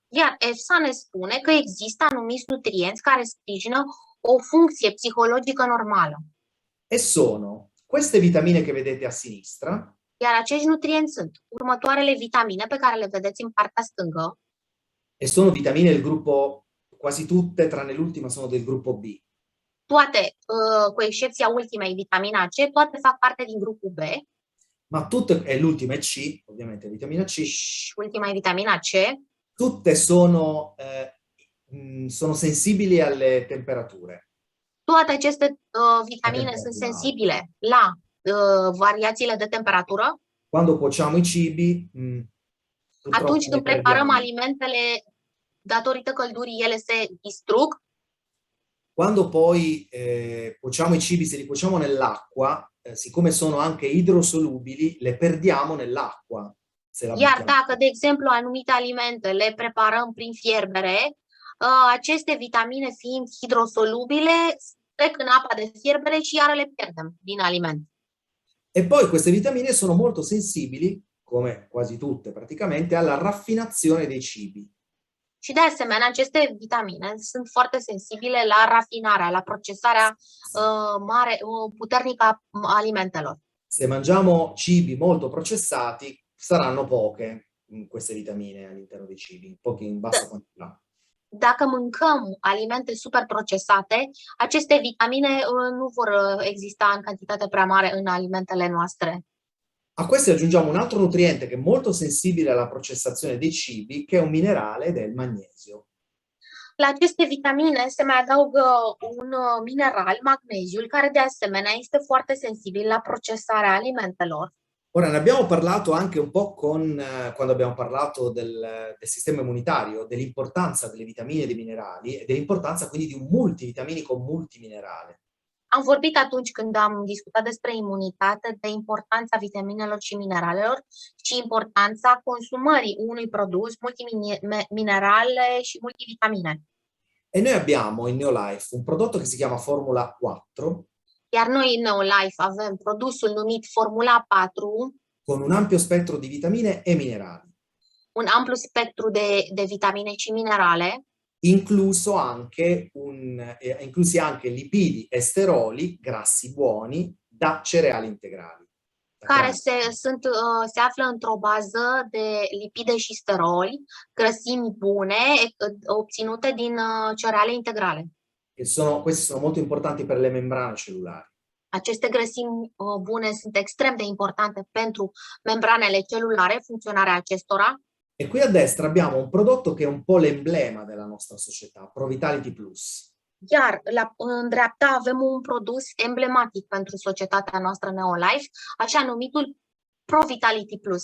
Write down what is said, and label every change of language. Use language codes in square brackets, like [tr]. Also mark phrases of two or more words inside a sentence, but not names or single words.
[ro] Iar EFSA ne spune că există anumiți nutrienți care sprijină o funcție psihologică normală. [it] E sono queste vitamine che vedete a sinistra. [ro] Iar acești nutrienți sunt următoarele vitamine pe care le vedeți în partea stângă. [it] E sono vitamine del gruppo, quasi tutte, tranne l'ultima, sono del gruppo B. [ro] Toate, cu excepția ultimei, vitamina C, toate fac parte din grupul B. [it] Ma tutte, e l'ultima è C, ovviamente vitamina C. [ro] Și ultima e vitamina C. [it] Tutte sono sensibili alle temperature. [ro] Toate aceste vitamine sunt sensibile la variațiile de temperatură. [it] Quando cuociamo i cibi, [ro] atunci când preparăm alimentele, datorită căldurii, ele se distrug. [it] Quando poi cuociamo i cibi, se li cuociamo nell'acqua, siccome sono anche idrosolubili, le perdiamo nell'acqua. [ro] Iar dacă, de exemplu, anumite alimente le preparăm prin fierbere, aceste vitamine fiind hidrosolubile, trec în apa de fierbere și iară le pierdem din aliment. [it] E poi queste vitamine sono molto sensibili, come quasi tutte praticamente, alla raffinazione dei cibi. [ro] Și de asemenea, aceste vitamine sunt foarte sensibile la rafinarea, la procesarea puternică a alimentelor. [it] Se mangiamo cibi molto processati, saranno poche queste vitamine all'interno dei cibi, poche in bassa quantità. [ro] Dacă mâncăm alimente super procesate, aceste vitamine nu vor exista în cantitate prea mare în alimentele noastre. [it] A queste aggiungiamo un altro nutriente che è molto sensibile alla processazione dei cibi, che è un minerale ed è il magnesio. [ro] La aceste vitamine se mai adaugă un mineral, magneziul, care de asemenea este foarte sensibil la procesarea alimentelor. [it] Ora, ne abbiamo parlato anche un po' quando abbiamo parlato del sistema immunitario, dell'importanza delle vitamine e dei minerali e dell'importanza quindi di un multivitaminico multiminerale. [ro] Am vorbit atunci când am discutat despre imunitate, de importanța vitaminelor și mineralelor și importanța consumării unui produs multiminerale și multivitamine. [it] E noi abbiamo in Neolife un prodotto che si chiama Formula 4, [ro] Iar noi în Neolife avem produsul numit Formula 4, [it] con un ampio spettro di vitamine e minerali, [ro] un amplu spectru de vitamine și minerale, [it] inclusi anche lipidi e steroli, grassi buoni, da cereali integrali. [ro] care se află într-o bază de lipide și steroli, grăsimi bune, obținute din cereale integrale. [it] Questi sono molto importanti per le membrane cellulari. [ro] Aceste grăsimi bune sunt extrem de importante pentru membranele celulare, funcționarea acestora. [it] E qui a destra abbiamo un prodotto che è un po' l'emblema della nostra società, ProVitality Plus. [ro] Iar în dreapta avem un produs emblematic pentru societatea noastră Neolife, așa numitul ProVitality Plus.